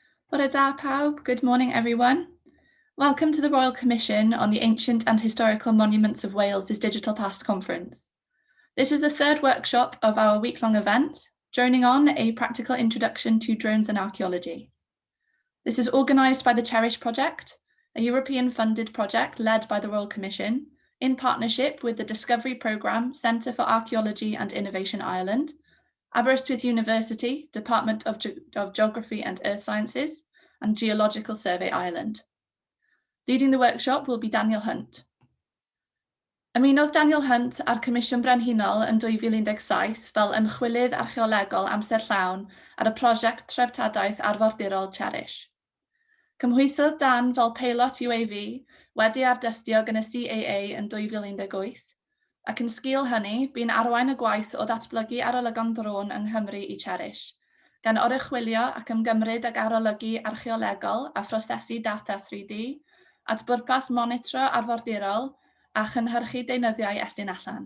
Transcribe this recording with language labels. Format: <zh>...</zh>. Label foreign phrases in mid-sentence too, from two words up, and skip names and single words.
<cy>Bore da pawb,</cy> <en>good morning everyone. Welcome to the Royal Commission on the Ancient and Historical Monuments of Wales' Digital Past Conference. This is the third workshop of our week-long event, droning on a practical introduction to drones and archaeology. This is organised by the CHERISH project, a European-funded project led by the Royal Commission in partnership with the Discovery Programme Centre for Archaeology and Innovation Ireland, Aberystwyth University, Department of Geography and Earth Sciences, and Geological Survey Ireland. Leading the workshop will be Daniel Hunt.</en> <cy>Ymunodd Daniel Hunt ar Comisiwn Brenhinol yn 2017 fel ymchwilydd archeolegol amser llawn ar y prosiect treftadaeth arfordirol CHERISH. Cymhwysodd Dan fel peilot UAV wedi ardystio gan y CAA yn 2018, ac yn sgil hynny, bu'n arwain y gwaith o ddatblygu arolygon drôn yng Nghymru i CHERISH, gan oruchwylio ac ymgymryd ag arolygu archeolegol a phrosesu data 3D at bwrpas monitro arfordirol a chynhyrchu deunyddiau estyn allan.</cy>